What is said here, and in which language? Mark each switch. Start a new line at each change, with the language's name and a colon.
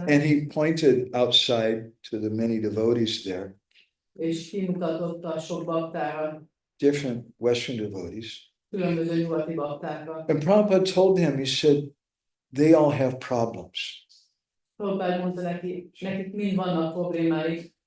English: and he pointed outside to the many devotees there,
Hungarian: és kimutatott a sok baktára,
English: different Western devotees.
Hungarian: különböző nyugati baktára.
English: And Prabhupada told him, he said, they all have problems.
Hungarian: Prabhupád mondta nekik mind vannak problémáik,